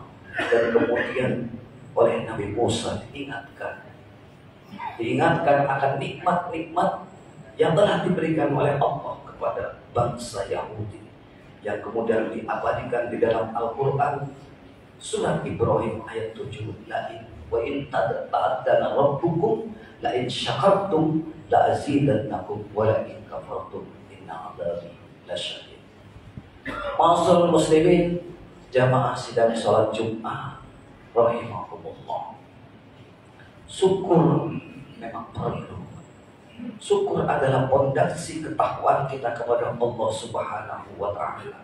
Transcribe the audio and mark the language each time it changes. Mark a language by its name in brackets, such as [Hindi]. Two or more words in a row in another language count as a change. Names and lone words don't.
[Indonesian] Dan kemudian oleh Nabi Musa diingatkan akan nikmat-nikmat yang telah diberikan oleh Allah kepada bangsa Yahudi, yang kemudian diabadikan di dalam Al-Quran surat Ibrahim ayat 7. [Arabic] وإذ تأذن ربكم لئن شكرتم لأزيدنكم ولئن كفرتم إن عذابي لشديد. معاشر المسلمين, [Indonesian] jamaah sidang salat Jumat rahimakumullah. Syukur memang perlu. Syukur adalah pondasi ketakwaan kita kepada Allah [Arabic] سبحانه وتعالى.